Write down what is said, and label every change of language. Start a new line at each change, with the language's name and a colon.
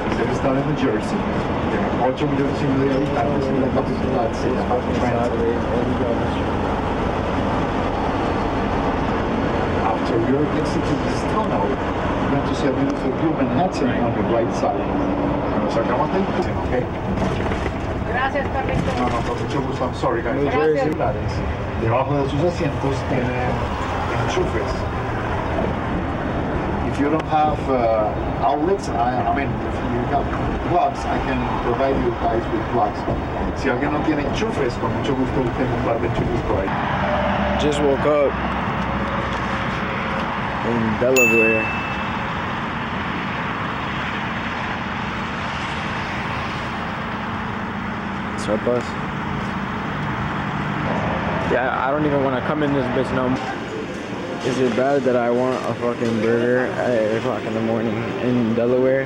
Spanish: Debe estar en New Jersey. 8 millones y medio de habitantes en la capital se llama Trenton.
English: After you're exiting this tunnel, you're going to see a beautiful view of Manhattan on the right side.
Spanish: Nos sacamos del túnel, okay? Gracias, Carlito. No, con mucho gusto.
English: I'm sorry, guys.
Spanish: Gracias. Debajo de sus asientos tienen enchufes.
English: If you don't have outlets, I mean, if you have plugs, I can provide you guys with plugs.
Spanish: Si alguien no tiene enchufes, con mucho gusto tengo un par de enchufes por ahí.
English: Just woke up in Delaware. It's our bus. Yeah, I don't even want to come in this bitch no more. Is it bad that I want a fucking burger at 8 o'clock in the morning in Delaware?